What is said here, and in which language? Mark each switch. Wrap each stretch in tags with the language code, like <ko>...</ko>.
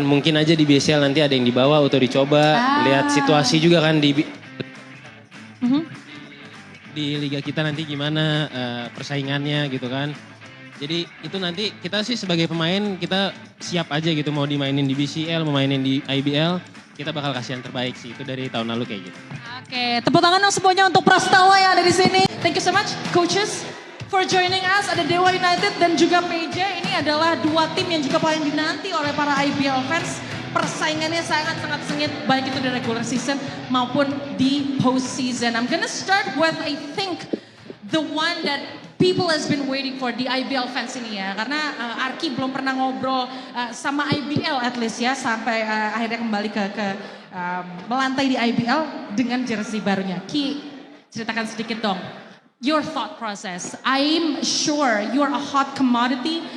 <id>Mungkin aja di BCL nanti ada yang dibawa atau dicoba. Lihat situasi juga kan di liga kita nanti gimana persaingannya gitu kan. Jadi itu nanti kita sih sebagai pemain kita siap aja gitu mau dimainin di BCL, mau mainin di IBL, kita bakal kasih yang terbaik sih. Itu dari tahun lalu kayak gitu. Oke, tepuk tangan dong semuanya untuk Prastawa yang ada di sini.</id> <en>Thank you so much coaches for joining us.</en> <id>Ada Dewa United dan juga PJ. Ini adalah dua tim yang juga paling dinanti oleh para IBL fans. Persaingannya sangat-sangat sengit baik itu di regular season maupun di post season.</id> <en>I'm gonna start with I think the one that people has been waiting for</en> <id>di IBL fans ini ya. Karena Arki belum pernah ngobrol sama IBL at least ya. Sampai akhirnya kembali ke melantai di IBL dengan jersey barunya. Ki, ceritakan sedikit dong.</id> <en>Your thought process. I'm sure you're a hot commodity.</en>